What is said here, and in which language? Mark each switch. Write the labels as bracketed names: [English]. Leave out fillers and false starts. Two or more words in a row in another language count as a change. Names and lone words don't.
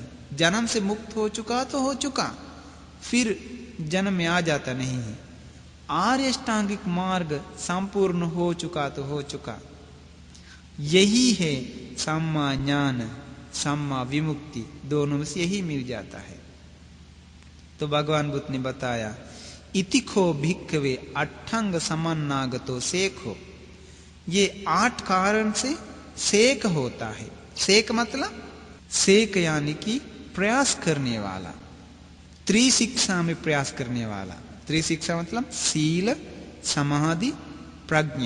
[Hindi] जन्म से मुक्त हो चुका तो हो चुका, फिर जन्म में आ जाता नहीं है। आर्य अष्टांगिक मार्ग संपूर्ण हो चुका तो हो चुका। यही है [Pali] सम्मा ज्ञान, सम्मा विमुक्ति, [Hindi] दोनों में से यही मिल जाता है। तो भगवान बुद्ध ने बताया [Pali] इतिखो भिक्खवे अट्ठंग समन्नागतो सेखो। [Hindi] ये 8 कारण से सेक होता है। सेक मतलब सेक यानी कि प्रयास करने वाला, त्रिशिक्षा में प्रयास करने वाला। त्रिशिक्षा मतलब सील, समाधि, प्रज्ञा।